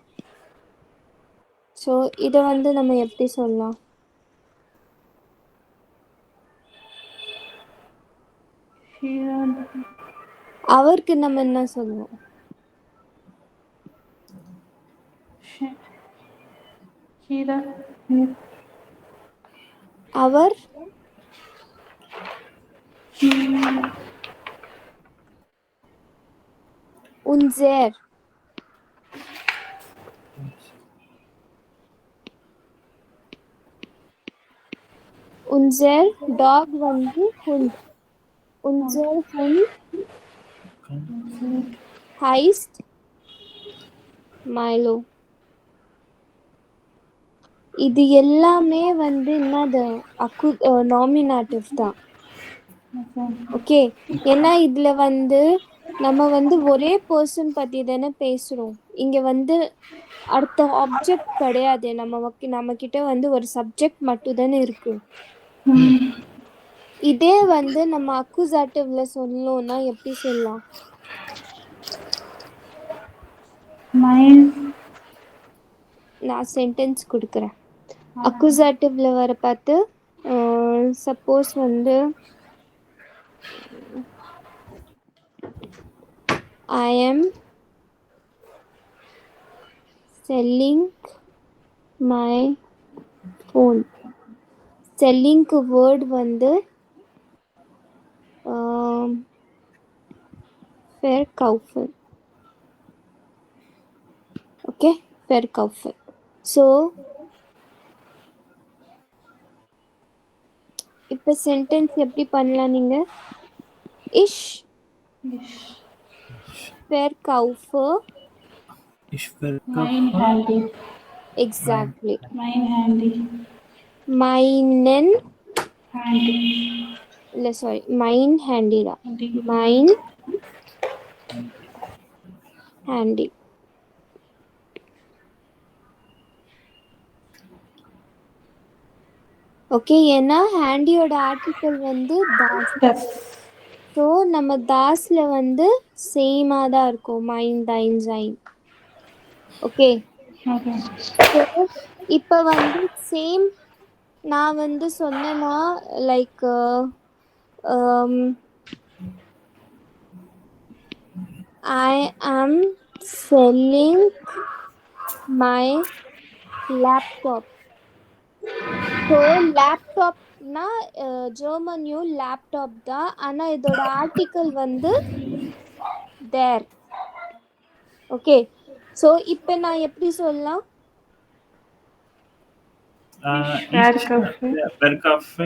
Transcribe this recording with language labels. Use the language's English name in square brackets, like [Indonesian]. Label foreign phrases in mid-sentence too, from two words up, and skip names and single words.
[Tamil] ஸோ இதை வந்து நம்ம எப்படி சொல்லலாம்? [German] Shira. [Tamil] அவருக்கு நம்ம என்ன சொல்லுவோம்? [German] Shira. [Tamil] அவர் unser. [German] unser dog வந்து hund. unser hund heißt Milo. [Tamil] இது எல்லாமே வந்து என்னது நாமினாட்டிவ் தான். ஓகே, ஏன்னா இதுல வந்து நம்ம வந்து ஒரே பர்சன் பத்தி தானே பேசுறோம். இங்க வந்து அடுத்த ஆப்ஜெக்ட் கிடையாது. நம்ம கிட்ட வந்து ஒரு சப்ஜெக்ட் மட்டும் தானே இருக்கு. இதே வந்து நம்ம அக்குசாட்டிவ்ல சொல்லணும்னா எப்படி சொல்லலாம்? நான் சென்டென்ஸ் கொடுக்குறேன். அக்குசாட்டிவ்ல வர பார்த்து சப்போஸ் வந்து [English] I am selling my phone. [Tamil] செல்லிங்க்கு வேர்ட் வந்து verkaufen. ஓகே, verkaufen. ஸோ இப்போ சென்டென்ஸ் எப்படி பண்ணலாம் நீங்க? [German] Ich verkaufe. Ich verkaufe. Mein Handy. Exactly. Mein Handy. Meinen. Handy. [Tamil] இல்ல சாரி, [German] mein Handy தான். Handy. Mein Handy. [Tamil] ஓகே, ஏன்னா ஹேண்டியோட ஆர்டிக்கல் வந்து தாஸ். [German] Das. [Tamil] ஸோ நம்ம தாஸ்ல வந்து சேமாக தான் இருக்கும். [German] mein dein sein. ஓகே, [Tamil] Okay. ஸோ இப்போ வந்து சேம் நான் வந்து சொன்னேன்னா லைக் [English] I am selling my laptop. [Tamil] ஸோ லேப்டாப்னா ஜெர்மனியும் லேப்டாப் தான், ஆனால் இதோட ஆர்டிக்கல் வந்து தேர். ஓகே, ஸோ இப்போ நான் எப்படி சொல்லலாம்? [German] Verkaufe.